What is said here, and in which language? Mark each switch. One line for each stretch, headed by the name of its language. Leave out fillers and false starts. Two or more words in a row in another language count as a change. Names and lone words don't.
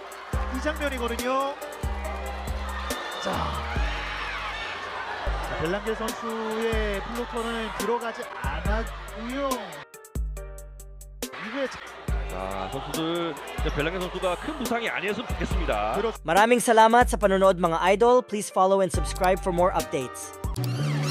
Korean: 이 장면이거든요. 자, 벨랑게 선수의 블로커는 들어가지 않았고요. 이후에 선수들 벨랑게 선수가 큰 부상이 아니었으면 좋겠습니다.
Filipino: Maraming salamat sa panonood mga idol.
English: Please follow and subscribe for more updates.